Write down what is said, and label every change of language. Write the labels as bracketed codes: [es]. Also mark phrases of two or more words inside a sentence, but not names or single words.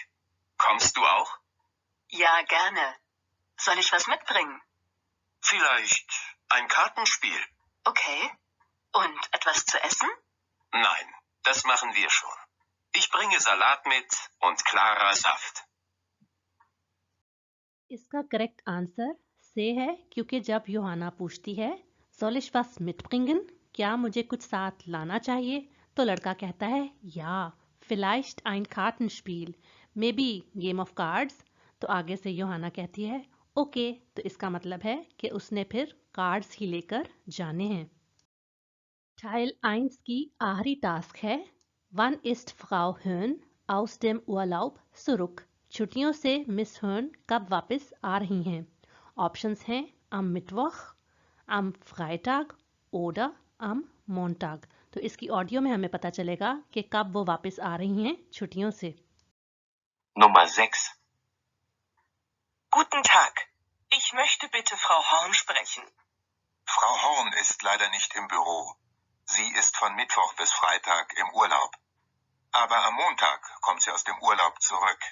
[de] Kommst du auch? Ja, gerne. Soll ich was mitbringen? Vielleicht ein Kartenspiel? Okay. Und etwas zu essen? Nein, das machen wir schon. Ich bringe Salat mit und klarer Saft. [hi] इसका करेक्ट आंसर से है क्योंकि जब योहाना पूछती है [de] Soll ich was mitbringen? [hi] क्या मुझे कुछ साथ लाना चाहिए, तो लड़का कहता है [de] Ja vielleicht ein Kartenspiel, [en] Maybe game of cards. [hi] तो आगे से योहाना कहती है ओके, तो इसका मतलब है कि उसने फिर कार्ड्स ही लेकर जाने हैं। [de] Teil 1 [hi] की आखिरी टास्क है [de] Wann ist Frau Höhn aus dem Urlaub zurück? [hi] छुट्टियों से मिस हर्न कब वापस आ रही हैं? ऑप्शंस हैं [de] am Mittwoch, am Freitag oder am Montag। [hi] तो इसकी ऑडियो में हमें पता चलेगा कि कब वो वापस आ रही हैं छुट्टियों से। [de] Nummer 6. Guten Tag. Ich möchte bitte Frau Horn sprechen. Frau Horn ist leider nicht im Büro. Sie ist von Mittwoch bis Freitag im Urlaub. Aber am Montag kommt sie aus dem Urlaub zurück.